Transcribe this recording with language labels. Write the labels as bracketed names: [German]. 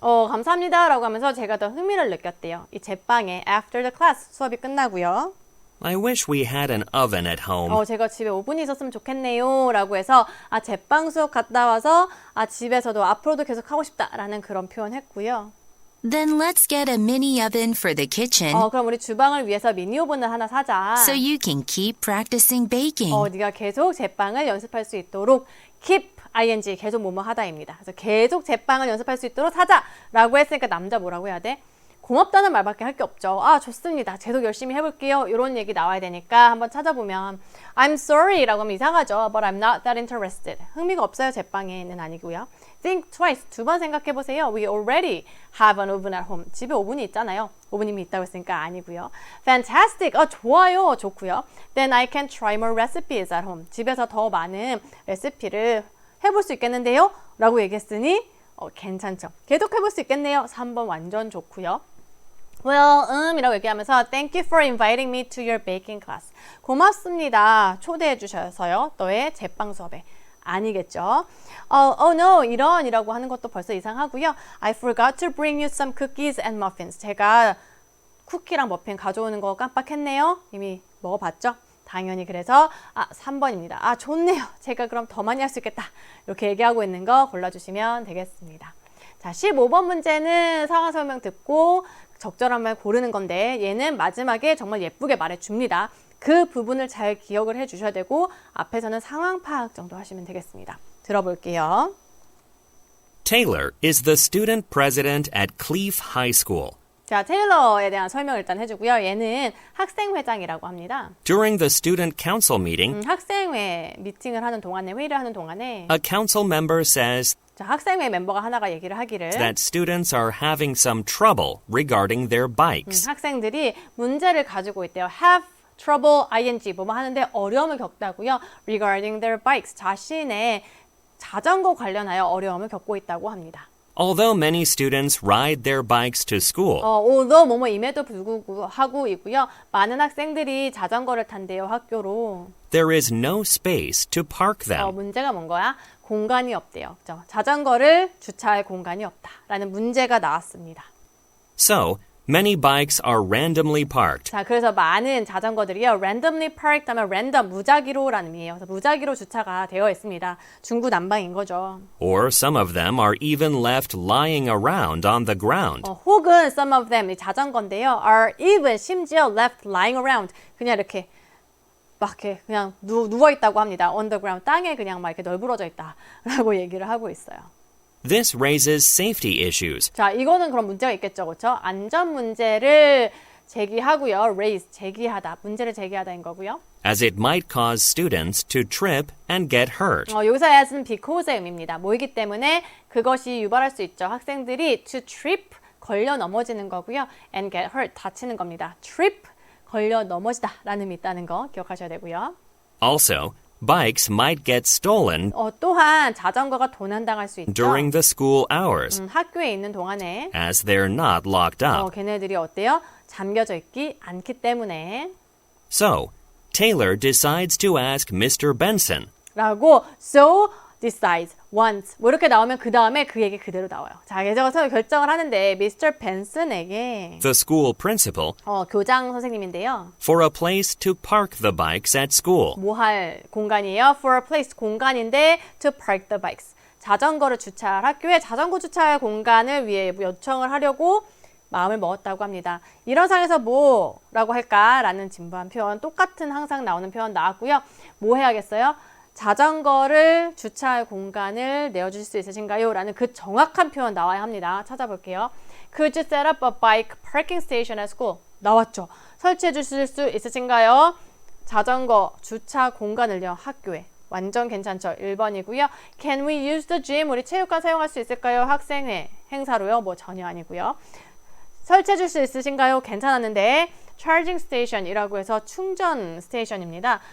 [Korean] 감사합니다. 라고 하면서 제가 더 흥미를 느꼈대요. 이 제빵에 [English] after the class [Korean] 수업이 끝나고요. [English] I wish we had an oven at home. [Korean] 제가 집에 오븐이 있었으면 좋겠네요. 라고 해서 제빵 수업 갔다 와서 집에서도 앞으로도 계속 하고 싶다라는 그런 표현 했고요. [English] Then let's get a mini oven for the kitchen [Korean] 그럼 우리 주방을 위해서 미니 오븐을 하나 사자. [English] so you can keep practicing baking. [Korean] 네가 계속 제빵을 연습할 수 있도록 keep ing 계속 뭐뭐 하다입니다. 그래서 계속 제빵을 연습할 수 있도록 사자라고 했으니까 남자 뭐라고 해야 돼? 고맙다는 말밖에 할 게 없죠. 좋습니다. 계속 열심히 해볼게요. 이런 얘기 나와야 되니까 한번 찾아보면 [English] I'm sorry [Korean] 라고 하면 이상하죠. [English] But I'm not that interested. [Korean] 흥미가 없어요. 제빵에는 아니고요. [English] Think twice. [Korean] 2번 생각해보세요. [English] We already have an oven at home. [Korean] 집에 오븐이 있잖아요. 오븐이 있다고 했으니까 아니고요. [English] Fantastic. [Korean] 좋아요. 좋고요. [English] Then I can try more recipes at home. [Korean] 집에서 더 많은 레시피를 해볼 수 있겠는데요? 라고 얘기했으니 괜찮죠. 계속 해볼 수 있겠네요. 3번 완전 좋고요. [English] Well, [Korean] 이라고 얘기하면서 [English] Thank you for inviting me to your baking class. [Korean] 고맙습니다. 초대해 주셔서요. 너의 제빵 수업에. 아니겠죠. [English] Oh no, [Korean] 이런이라고 하는 것도 벌써 이상하고요. [English] I forgot to bring you some cookies and muffins. [Korean] 제가 쿠키랑 머핀 가져오는 거 깜빡했네요. 이미 먹어봤죠? 당연히 그래서 3번입니다. 좋네요. 제가 그럼 더 많이 할 수 있겠다. 이렇게 얘기하고 있는 거 골라주시면 되겠습니다. 자, 15번 문제는 상황 설명 듣고 적절한 말 고르는 건데 얘는 마지막에 정말 예쁘게 말해줍니다. 그 부분을 잘 기억을 해주셔야 되고 앞에서는 상황 파악 정도 하시면 되겠습니다. 들어볼게요. [English] Taylor is the student president at Cleef High School. [Korean] 자, 테일러에 대한 설명을 일단 해주고요. 얘는 학생회장이라고 합니다. [English] During the student council meeting, [Korean] 학생회 미팅을 하는 동안에, 회의를 하는 동안에 [English] a council member says [Korean] 자, 학생회 멤버가 하나가 얘기를 하기를 [English] that students are having some trouble regarding their bikes. [Korean] 학생들이 문제를 가지고 있대요. [English] have trouble, [Korean] ing 뭐뭐 하는데 어려움을 겪다고요. [English] regarding their bikes [Korean] 자신의 자전거 관련하여 어려움을 겪고 있다고 합니다. [English] Although many students ride their bikes to school, [Korean] although 뭐뭐임에도 불구하고 있고요. 많은 학생들이 자전거를 탄대요. 학교로. [English] there is no space to park them. [Korean] 문제가 뭔 거야? 공간이 없대요. 그죠? 자전거를 주차할 공간이 없다라는 문제가 나왔습니다. [English] So, many bikes are randomly parked. [Korean] 자, 그래서 많은 자전거들이요. [English] randomly parked [Korean] 하면 random, 무작위로라는 의미예요. 그래서 무작위로 주차가 되어 있습니다. 중구난방인 거죠. [English] Or some of them are even left lying around on the ground. [Korean] 혹은 some of them, 이 자전거인데요. [English] are even, [Korean] 심지어 [English] left lying around. [Korean] 그냥 이렇게 막 이렇게 그냥 누워 있다고 합니다. [English] on the ground, [Korean] 땅에 그냥 막 이렇게 널브러져 있다라고 얘기를 하고 있어요. [English] This raises safety issues. [Korean] 자, 이거는 그런 문제가 있겠죠, 그렇죠? 안전 문제를 제기하고요. raise, 제기하다, 문제를 제기하다인 거고요. [English] As it might cause students to trip and get hurt. [Korean] 여기서 as는 because의 의미입니다. 뭐이기 때문에 그것이 유발할 수 있죠. 학생들이 [English] to trip, [Korean] 걸려 넘어지는 거고요. [English] and get hurt, [Korean] 다치는 겁니다. trip, 걸려 넘어지다 라는 의미 있다는 거 기억하셔야 되고요. [English] Also, bikes might get stolen [Korean] 또한 자전거가 도난당할 수 있죠. [English] during the school hours, [Korean] 학교에 있는 동안에 [English] as they're not locked up. [Korean] 걔네들이 어때요? 잠겨져 있기 않기 때문에 [English] So, Taylor decides to ask Mr. Benson, [Korean] 라고 [English] so decides, wants [Korean] 뭐 이렇게 나오면 그 다음에 그 얘기 그대로 나와요. 자, 그래서 결정을 하는데 Mr. Benson에게 the school principal, 교장 선생님인데요. for a place to park the bikes at school. 뭐 할 공간이에요? For a place, 공간인데 [English] to park the bikes. [Korean] 자전거를 주차할 학교에 자전거 주차할 공간을 위해 요청을 하려고 마음을 먹었다고 합니다. 이런 상황에서 뭐라고 할까라는 진부한 표현, 똑같은 항상 나오는 표현 나왔고요. 뭐 해야겠어요? 자전거를 주차할 공간을 내어주실 수 있으신가요? 라는 그 정확한 표현 나와야 합니다. 찾아볼게요. [English] Could you set up a bike parking station at school? [Korean] 나왔죠. 설치해 주실 수 있으신가요? 자전거 주차 공간을요. 학교에. 완전 괜찮죠. 1번이고요. [English] Can we use the gym? [Korean] 우리 체육관 사용할 수 있을까요? 학생회 행사로요. 뭐 전혀 아니고요. 설치해 줄 수 있으신가요? 괜찮았는데 charging station이라고 해서 충전 스테이션입니다.